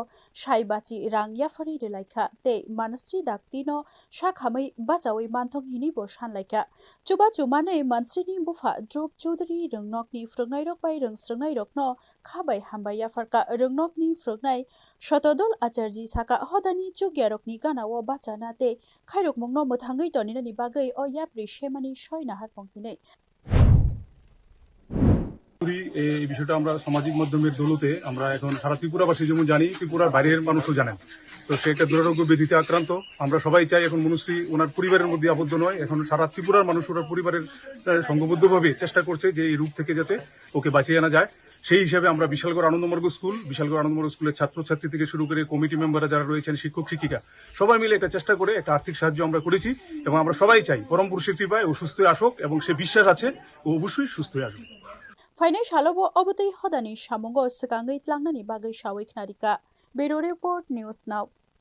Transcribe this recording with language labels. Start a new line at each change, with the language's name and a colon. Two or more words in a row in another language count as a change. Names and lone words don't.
Kok Borok: साइबाची रां याफारि रेलायखा ते मानस्रि दाक्तिनो साखामै बाजावै मानथं हिनिबो सानलायखा चुबा चुमानै मानस्रिनि बुफा द्रुप चौधुरी रोंनकनि फ्रुंनाय रक बाय रोंस्रंनाय रकनो खाबाय हामबाय याफारका रोंनकनि फ्रुंनाय शतदल आचार्य साका हदानि चुगियारकनि गानावो बाचाना ते खायरक मंगनो मोथांगै तनिनानि बागै अ याप्रि शेमानि सयना हारपंखिनै
Bangla: এই বিষয়টা আমরা সামাজিক মাধ্যমের দৌলতে আমরা এখন সারা ত্রিপুরাবাসী যেমন জানি ত্রিপুরার বাইরের মানুষও জানেন তো সে একটা দুরারোগ্য ব্যাধিতে আক্রান্ত আমরা সবাই চাই এখন মনুশ্রী ওনার পরিবারের মধ্যে আবদ্ধ নয় এখন সারা ত্রিপুরার মানুষ ওনার পরিবারের সংঘবদ্ধভাবে চেষ্টা করছে যে এই রোগ থেকে যাতে ওকে বাঁচিয়ে আনা যায় সেই হিসাবে আমরা বিশালগড় আনন্দমার্গ স্কুলের ছাত্রছাত্রী থেকে শুরু করে
English: committee members
Bangla: যারা রয়েছেন শিক্ষক শিক্ষিকা সবাই মিলে এটা চেষ্টা করে একটা আর্থিক সাহায্য আমরা করেছি এবং আমরা সবাই চাই পরম পুরুষের কৃপায় ও সুস্থ আসুক এবং সে বিশ্বাস আছে ও অবশ্যই সুস্থ আসুক
Kok Borok: फाइनाय शालोबो अबतै हदानि सामंगो सकांगै tlangनानि बागै सावै खनारिका बेरो रिपोर्ट न्यूज नाउ